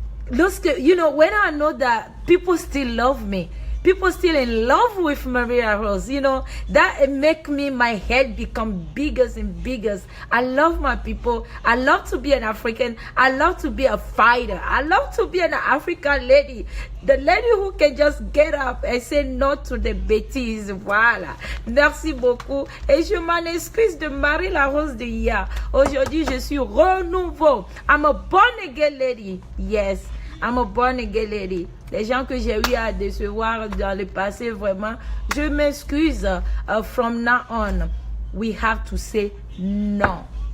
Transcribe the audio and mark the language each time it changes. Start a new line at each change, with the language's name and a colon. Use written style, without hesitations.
English: Lorsque, you know, when I know that people still love me, people still in love with Maria Rose, you know, that make me, my head become bigger and bigger. I love my people. I love to be an African. I love to be a fighter. I love to be an African lady. The lady who can just get up and say no to the bêtises.
French: Voilà. Merci beaucoup. Et je m'en excuse de Marie la Rose de hier. Aujourd'hui, je suis renouveau.
English: I'm a born again lady. Yes. I'm a born again lady.
French: Les gens que j'ai eu à décevoir dans le passé, vraiment, je m'excuse.
English: From now on, we have to say no.